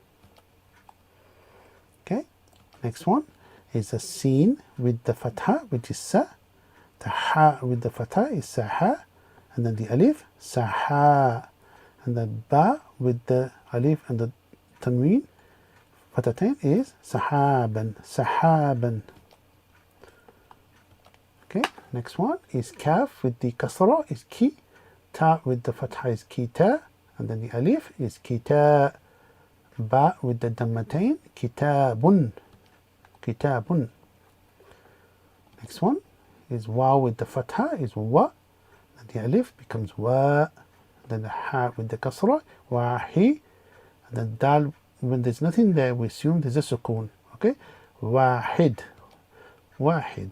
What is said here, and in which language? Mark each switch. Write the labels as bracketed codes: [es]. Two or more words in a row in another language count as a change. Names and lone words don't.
[en] Okay, next one is a sin with the fatha, which is sa, the ha with the fatha is saha, and then the alif saha, and the ba with the alif and the tanween fathatain is sahaban, sahaban. Okay, next one is kaf with the kasra is ki, ta with the fatha is kita, and then the alif is kita, ba with the dhammatain kitabun, kitabun. Next one is waw with the fatha is wa, and the alif becomes wa, then the ha with the kasra wahi, and then dal, when there's nothing there we assume there's a sukoon. Okay, wahid, wahid.